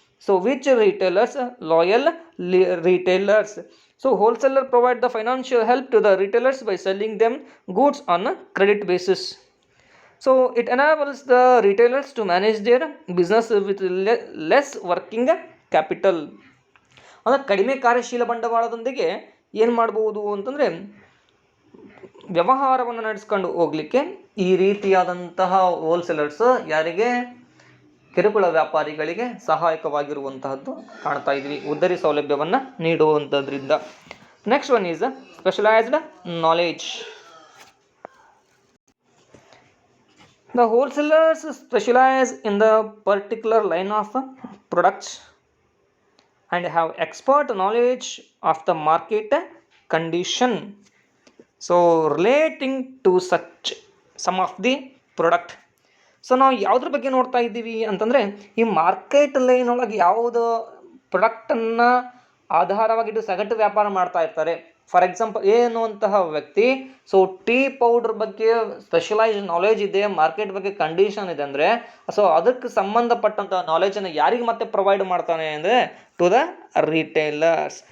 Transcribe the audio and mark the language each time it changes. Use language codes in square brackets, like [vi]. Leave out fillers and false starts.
[en] So which retailers? Loyal retailers. So wholesaler provide the financial help to the retailers by selling them goods on a credit basis. So it enables the retailers to manage their business with less working capital. [kn] ಅಂದರೆ ಕಡಿಮೆ ಕಾರ್ಯಶೀಲ ಬಂಡವಾಳದೊಂದಿಗೆ ಏನು ಮಾಡಬಹುದು ಅಂತಂದರೆ, ವ್ಯವಹಾರವನ್ನು ನಡೆಸ್ಕೊಂಡು ಹೋಗಲಿಕ್ಕೆ ಈ ರೀತಿಯಾದಂತಹ ಹೋಲ್ಸೇಲರ್ಸ್ ಯಾರಿಗೆ? ಕಿರುಕುಳ ವ್ಯಾಪಾರಿಗಳಿಗೆ ಸಹಾಯಕವಾಗಿರುವಂತಹದ್ದು ಕಾಣ್ತಾ ಇದ್ವಿ, ಉದ್ದರಿ ಸೌಲಭ್ಯವನ್ನು ನೀಡುವಂಥದ್ರಿಂದ. [en] Next one is specialised knowledge. The wholesalers specialise in the particular line of products and have expert knowledge of the market condition. So relating to such some of the product. [kn] So ನಾವು ಯಾವುದ್ರ ಬಗ್ಗೆ ನೋಡ್ತಾ ಇದ್ದೀವಿ ಅಂತಂದರೆ, ಈ market line ಒಳಗೆ ಯಾವುದು ಪ್ರಾಡಕ್ಟನ್ನು ಆಧಾರವಾಗಿಟ್ಟು ಸಗಟು ವ್ಯಾಪಾರ ಮಾಡ್ತಾ ಇರ್ತಾರೆ. [en] for example [kn] ಎ ಅನ್ನುವಂತಹ ವ್ಯಕ್ತಿ ಸೊ ಟೀ ಪೌಡ್ರ್ ಬಗ್ಗೆ ಸ್ಪೆಷಲೈಸ್ ನಾಲೆಜ್ ಇದೆ, ಮಾರ್ಕೆಟ್ ಬಗ್ಗೆ ಕಂಡೀಷನ್ ಇದೆ ಅಂದರೆ, ಸೊ ಅದಕ್ಕೆ ಸಂಬಂಧಪಟ್ಟಂಥ ನಾಲೆಜನ್ನು ಯಾರಿಗೆ ಮತ್ತೆ ಪ್ರೊವೈಡ್ ಮಾಡ್ತಾನೆ ಅಂದರೆ [en] To the retailers.